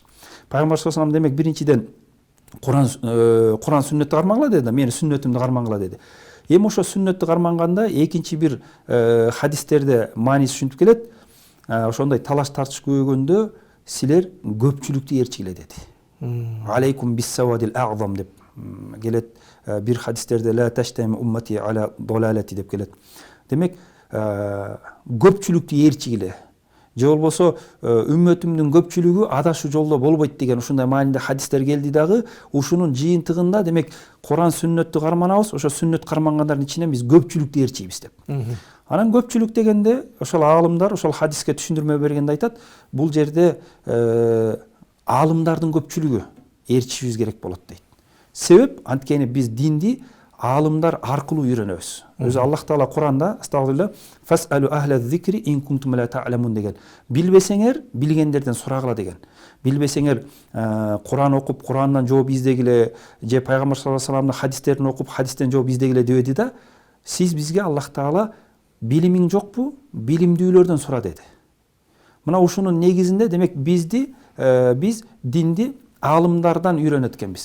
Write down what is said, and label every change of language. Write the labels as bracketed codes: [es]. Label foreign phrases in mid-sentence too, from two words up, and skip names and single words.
[ky] Пайгамбар [ar] صلى الله عليه وسلم [ky] демек биринчиден Куран сүннөттү кармангыла деди, мени сүннөтүмдү кармангыла деди. Эми ошо сүннөттү карманганда экинчи бир хадистерде мааниси ушинтип келет. Ошондой талаш тартыш көбөйгөндө силер көпчүлүктү ээрчигиле деди. [ar] عليكم بالسواد الأعظم [ky] деп келет. Бир хадистерде [ar] لا تجتمع أمتي على ضلالة [ky] деп келет. Демек, көпчүлүктү ээрчигиле же болбосо үммөтүмдүн көпчүлүгү адашуу жолдо болбойт деген ушундай мааниде хадистер келди дагы. Ушунун жыйынтыгында демек Куран сүннөттү карманабыз, ошо сүннөт кармангандардын ичинен биз көпчүлүктү ээрчийбиз деп. Анан көпчүлүк дегенде ошол аалымдар ошол хадиске түшүндүрмө бергенде айтат, бул жерде аалымдардын көпчүлүгү ээрчишибиз керек болот дейт. Себеп анткени биз динди аалымдар аркылуу үйрөнөбүз. Өзү Аллах Таала Куранда [ar] أستغفر الله فاسألوا أهل الذكر إن كنتم لا تعلمون [ky] деген. Билбесеңер, билгендерден сурагыла деген. Билбесеңер, Куран окуп, Курандан жооп издегиле, же пайгамбар [ar] саллаллаху алейхи вассаламдын [ky] хадистерин окуп, хадистен жооп издегиле дебеди да. Сиз бизге Аллах Таала билимиң жокпу? Билимдүүлөрдөн сура деди. Мына ушунун негизинде демек биз динди аалымдардан үйрөнөт экенбиз.